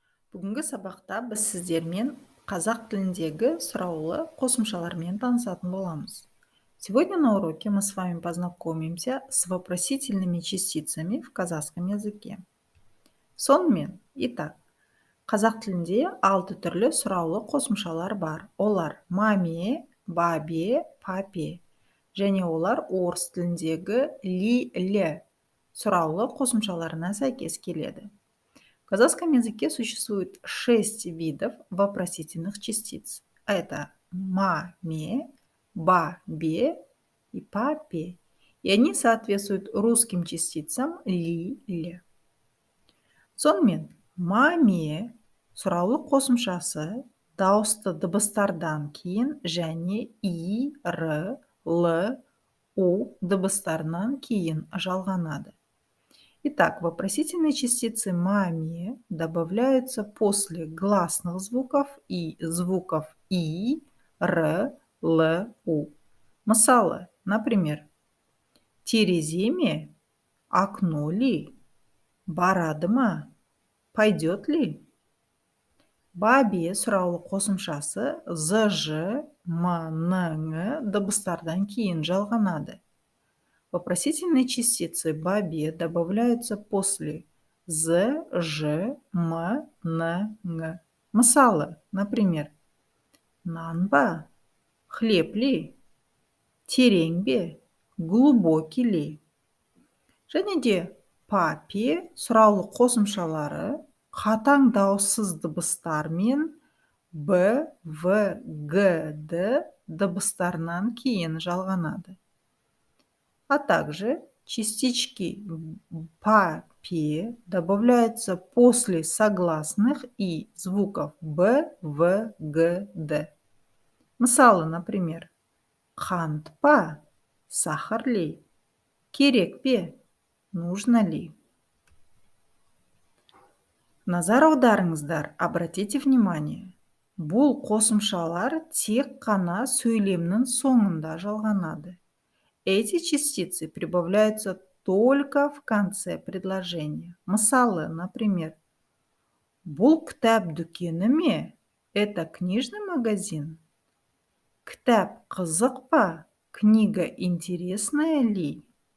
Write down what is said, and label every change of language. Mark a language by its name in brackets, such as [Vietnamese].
[Kazakh] Бүгінгі сабақта біз сіздермен қазақ тіліндегі сұраулы қосымшалармен танысатын боламыз. [Russian] Сегодня на уроке мы с вами познакомимся с вопросительными частицами в казахском языке. [Kazakh] Сонымен, итак, қазақ тілінде 6 түрлі сұраулы қосымшалар бар. Олар маме, бабе, папе. Және олар орыс тіліндегі ли-лі сұраулы қосымшаларына сәйкес келеді. [Russian] В казахском языке существует 6 видов вопросительных частиц. Это маме, бабе и папе. И они соответствуют русским частицам ли-лі. [Kazakh] Сонымен, маме сұраулы қосымшасы дауысты дыбыстардан кейін және и, р, л, у дыбыстарынан кейін жалғанады. [Russian] Итак, вопросительные частицы маме добавляются после гласных звуков и звуков и, р, л, у. [Kazakh] Мысалы, например, терезе ме, [Russian] окно ли, [Kazakh] барады ма, [Russian] пойдет ли. [Kazakh] Бабе сұраулы қосымшасы з, ж, м, н, ң дыбыстардан кейін жалғанады. [Russian] Вопросительные частицы бабе добавляются после з, ж, м, н, ң. [Kazakh] Мысалы, например, нан ба, [Russian] хлеб ли, [Kazakh] терең бе, [Russian] глубокий ли. [Kazakh] Және де папе сұраулы қосымшалары қатаң дауыссыз дыбыстармен б, в, г, д дыбыстарынан кейін жалғанады. [Russian] А также частички папе добавляются после согласных и звуков б, в, г, д. [Kazakh] Мысалы, например, қант па, [Russian] сахар ли, [Kazakh] керек пе, [Russian] нужно ли. [Kazakh] Назар аударыңыздар, [Russian] обратите внимание. [Kazakh] Бұл қосымшалар тек қана сөйлемнің соңында жалғанады. [Russian] Эти частицы прибавляются только в конце предложения. [Kazakh] Мысалы, например, бұл кітап дүкені ме? [Russian] Это книжный магазин? [Kazakh] Кітап қызық па? [Russian] Книга интересная ли?